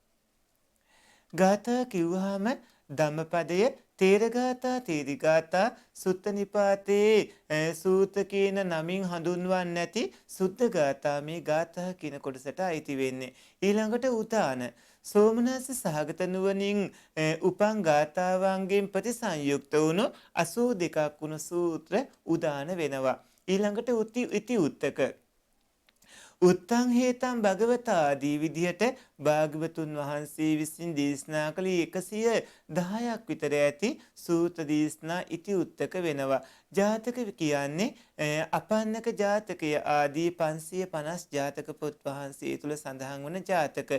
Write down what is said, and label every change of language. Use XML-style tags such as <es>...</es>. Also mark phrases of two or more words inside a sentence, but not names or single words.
<si>ගාථා කිව්වහම ධම්මපදය තේරගාථා තේරිගාථා සුත්ත නිපාතේ සූත කියන නමින් හඳුන්වන්නේ නැති සුද්ධ ගාථා මේ ගාථා කියන කොටසට අයිති වෙන්නේ. ඊළඟට උදාන සෝමනස්ස සහගත නුවණින් උපං ගාථාවන්ගෙන් ප්‍රතිසංයුක්ත වුණු 82ක් වුණු සූත්‍ර උදාන වෙනවා. ඊළඟට ඉති උත්තක</si> <pi>උත්තං හේතං භගවතා</pi> <si>ආදී විදිහට භාග්‍යවතුන් වහන්සේ විසින් දේශනා කළ 10ක් විතර ඇති සූත්‍ර දේශනා ඉති උත්තක වෙනවා. ජාතක කියන්නේ අපන්නක ජාතකය ආදී 550 ජාතක පොත් වහන්සේ තුල සඳහන් වන ජාතක.</si>